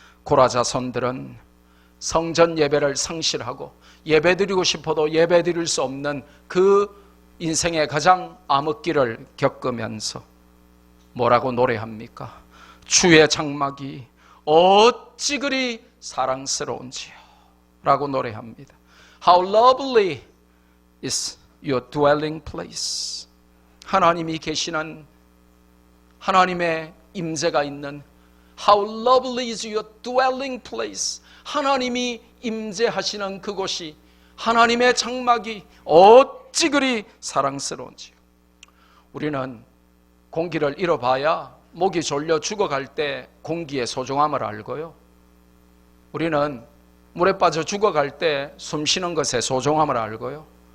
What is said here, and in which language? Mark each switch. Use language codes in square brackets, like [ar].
[ko] 고라 자손들은 성전 예배를 상실하고 예배 드리고 싶어도 예배 드릴 수 없는 그 인생의 가장 암흑기를 겪으면서 뭐라고 노래합니까? 주의 장막이 어찌 그리 사랑스러운지요 라고 노래합니다. [en] How lovely is your dwelling place. [ko] 하나님이 계시는 하나님의 임재가 있는 [en] How lovely is your dwelling place. [ko] 하나님이 임재하시는 그곳이 하나님의 장막이 어찌 그리 사랑스러운지요. 우리는 공기를 잃어봐야 목이 졸려 죽어갈 때 공기의 소중함을 알고요. 우리는 물에 빠져 죽어갈 때 숨 쉬는 것의 소중함을 알고요.